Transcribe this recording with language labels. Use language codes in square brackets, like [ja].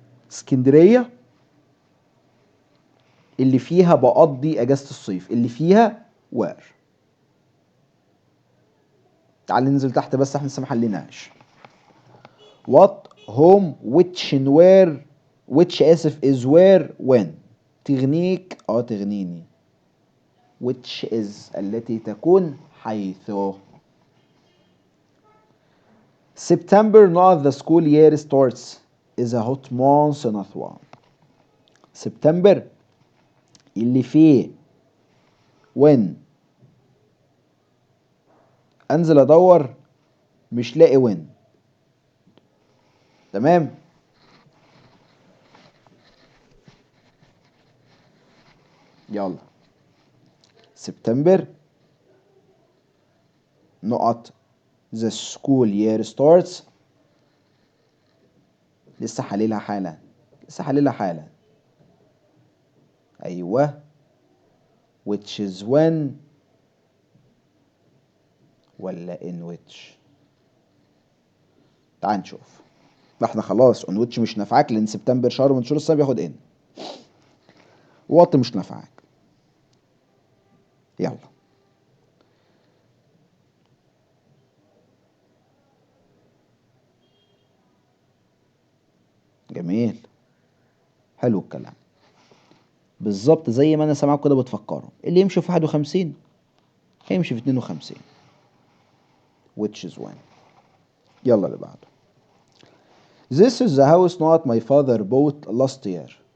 [ar] اسكندرية اللي فيها بقضي اجازة الصيف، اللي فيها وير. تعال ننزل تحت بس، احنا لسه ما حليناش. [en] what whom which and where. which [ar] اسف [en] is where when. [ar] تغنيك تغنيني. [en] which is [ar] التي تكون حيث. [en] September not the school year starts is a hot month in Aswan. [ar] سبتمبر اللي فيه when. انزل ادور مش لاقي when. تمام. يلا سبتمبر نقط [en] the school year starts. [ar] لسه حليلها حالا، لسه حليلها حالا. ايوه [en] which is when [ar] ولا [en] in which؟ [ar] تعال نشوف. احنا خلاص [en] on which [ar] مش نافعاك لان سبتمبر شهر من شهور السنه بياخد in. what مش نافعاك. يلا جميل، حلو الكلام. بالظبط زي ما انا سامعكم كده بتفكروا، اللي يمشي في 51 هيمشي في 52. [en] which is when. [ar] يلا اللي بعده. [en] This is the house not my father bought last year.